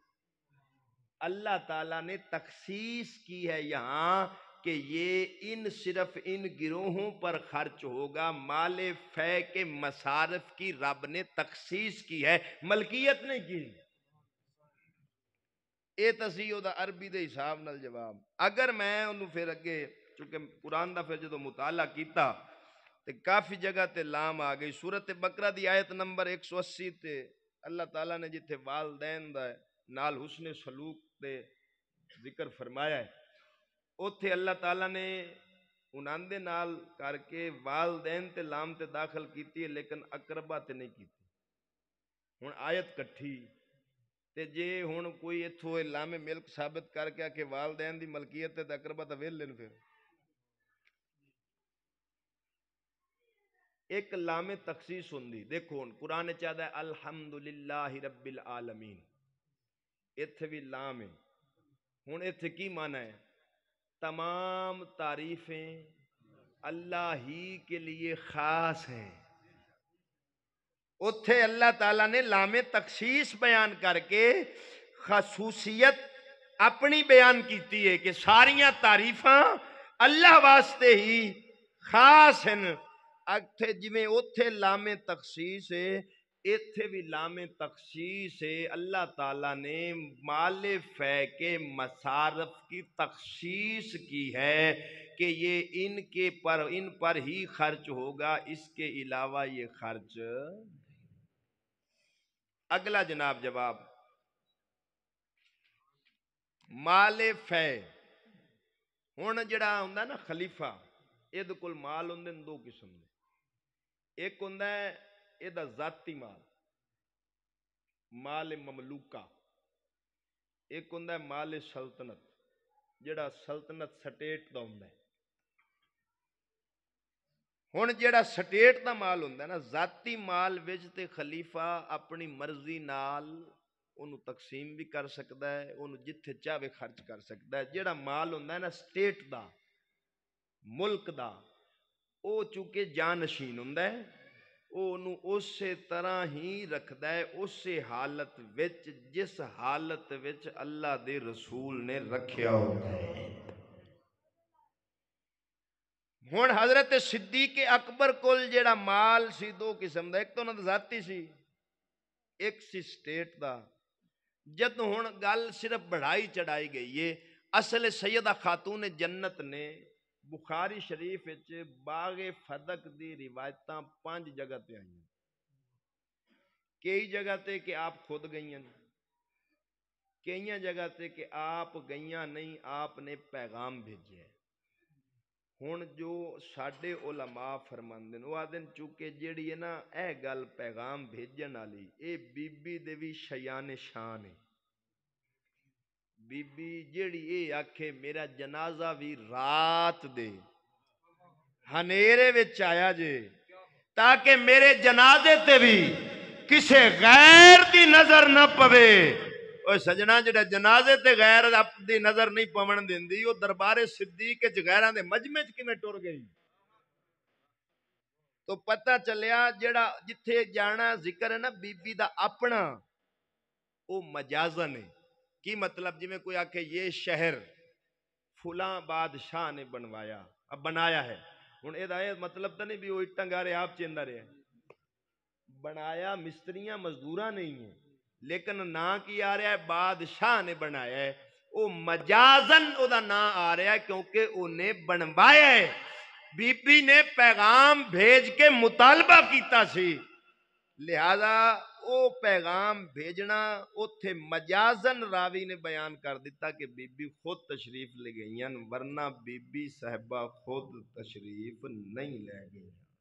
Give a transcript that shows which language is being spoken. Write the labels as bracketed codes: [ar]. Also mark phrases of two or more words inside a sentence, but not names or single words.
[ur] اللہ تعالیٰ نے تخصیص کی ہے یہاں کہ یہ صرف ان گروہوں پر خرچ ہوگا. مال فے کے مصارف کی رب نے تخصیص کی ہے ملکیت نہیں کی. [pa] اے تسیح دا عربی دے حساب نال جواب. اگر میں انہوں پھر اگے چونکہ قرآن دا پھر جدو مطالعہ کیتا تے کافی جگہ تے لام آ گئی. سورۃ بقرہ دی آیت نمبر 180 تے اللہ تعالیٰ نے جتھے والدین دا نال حسن سلوک دے ذکر فرمایا ہے اتھے اللہ تعالیٰ نے انہاں دے نال کر کے والدین تے لام تے داخل کیتی ہے لیکن اقربا تے نہیں کیتی. ہن آیت کٹھی تے جے ہن کوئی اتھوں لام ملک ثابت کر کے کہ والدین دی ملکیت تے اقربا تے ویل لین پھر ایک لام تخصیص ہوندی. دیکھو ہن قرآن چاہدا ہے [ar] الحمدللہ رب العالمین، [pa] ایتھے بھی لام ہے. ہن ایتھے کی معنی ہے؟ [ur] تمام تعریفیں اللہ ہی کے لیے خاص ہیں. [pa] اتھے اللہ تعالیٰ نے لام تخصیص بیان کر کے خصوصیت اپنی بیان کیتی ہے کہ ساریاں تعریفاں اللہ واسطے ہی خاص ہیں. اتھے جویں اتھے لام تخصیص ہے ایتھے بھی لام تخصیص ہے. [ur] اللہ تعالیٰ نے مال فے کے مصارف کی تخصیص کی ہے کہ یہ ان پر ہی خرچ ہوگا، اس کے علاوہ یہ خرچ. [pa] اگلا جناب جواب مال فے. ہن جڑا ہوندا نا خلیفہ، اے دے کول مال ہوندے دو قسم دے. ایک ہوندا ہے اے دا ذاتی مال، مال مملوکہ. ایک ہوندا ہے مال سلطنت، جڑا سلطنت سٹیٹ دا ہوندا ہے. ہن جڑا سٹیٹ دا مال ہوندا ہے نا، ذاتی مال وچ تے خلیفہ اپنی مرضی نال اونوں تقسیم بھی کر سکدا ہے، اونوں جتھے چاہے خرچ کر سکدا ہے. جڑا مال ہوندا ہے نا سٹیٹ دا، ملک دا، او چونکہ جانشین ہوندا ہے، او انہوں اسی طرح ہی رکھدا ہے اسی حالت وچ جس حالت وچ اللہ دے رسول نے رکھیا ہوتا ہے. ہن حضرت صدیق اکبر کول جیڑا مال سی دو قسم دا، ایک تو انہاں دا ذاتی سی، ایک سی سٹیٹ دا. جد ہن گل صرف بڑھائی چڑھائی گئی ہے. اصل سیدہ خاتون جنت نے بخاری شریف وچ باغ فدق دی روایتاں 5 جگہ تے آئیں. کئی جگہ تے کہ آپ خود گئیاں، کئی جگہ تے کہ آپ گئیاں نہیں، آپ نے پیغام بھیجے. ہن جو ساڈے علماء فرماندے او آدن چونکہ جیڑی ہے نا اے گل پیغام بھیجن والی اے بی بی دے وی شیان شان ہے. بی بی جیڑی اے آکھے میرا جنازہ بھی رات دے ہنیرے وچ آیا جے تاکہ میرے جنازے تے بھی کسے غیر دی نظر نہ پوے. اوہ سجنا جڑا جنازے تے غیر دی نظر نہیں پون دیندی او دربار صدیق وچ غیراں دے مجمع وچ کیویں ٹر گئی؟ تو پتہ چلیا جڑا جتھے جانا ذکر ہے نا بی بی دا اپنا او مجازن ہے. کی مطلب؟ جی میں کوئی آکھے یہ شہر فلاں بادشاہ نے بنایا ہے. ہن اے دا مطلب تو نہیں بھی وہ اٹاں گارے آپ چیندا رہے. بنایا مستریاں مزدوراں نہیں ہیں، لیکن نا کی آ رہا ہے بادشاہ نے بنایا ہے. او مجازن او دا نا آ رہا ہے کیونکہ انہیں بنوایا ہے. بی بی نے پیغام بھیج کے مطالبہ کیتا سی، لہذا او پیغام بھیجنا اوتھے مجازن راوی نے بیان کر دیتا کہ بی بی خود تشریف لے گئیں، ورنہ بی بی صاحبہ خود تشریف نہیں لے گئی.